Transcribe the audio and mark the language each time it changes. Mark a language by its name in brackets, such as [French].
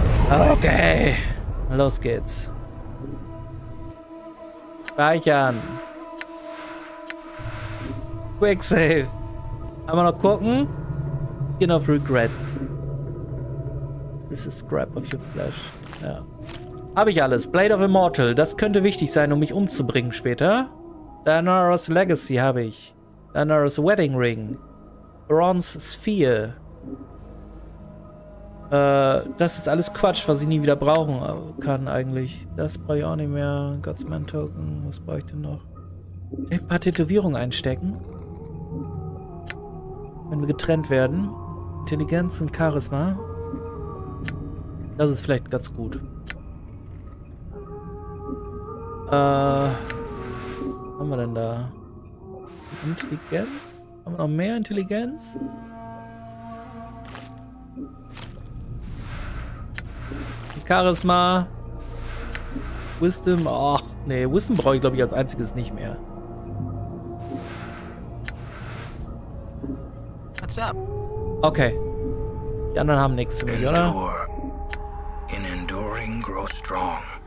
[German] Okay. Los geht's. Speichern. Quick save. Einmal noch gucken. Skin of Regrets. [English] This is a scrap of your flesh. [German] Ja. Habe ich alles. Blade of Immortal. Das könnte wichtig sein, um mich umzubringen später. Daenerys Legacy habe ich. Daenerys Wedding Ring. Bronze Sphere. Das ist alles Quatsch, was ich nie wieder brauchen kann eigentlich. Das brauche ich auch nicht mehr. Godsman Token. Was brauche ich denn noch? Ein paar Tätowierungen einstecken. Wenn wir getrennt werden. Intelligenz und Charisma. Das ist vielleicht ganz gut. Was haben wir denn da? Intelligenz? Haben wir noch mehr Intelligenz? Charisma. Wisdom. Ach, nee, Wisdom brauche ich glaube ich als einziges nicht mehr. [English] What's up? Okay. [German] Die anderen haben nichts für mich, oder? [English] In enduring, grow strong.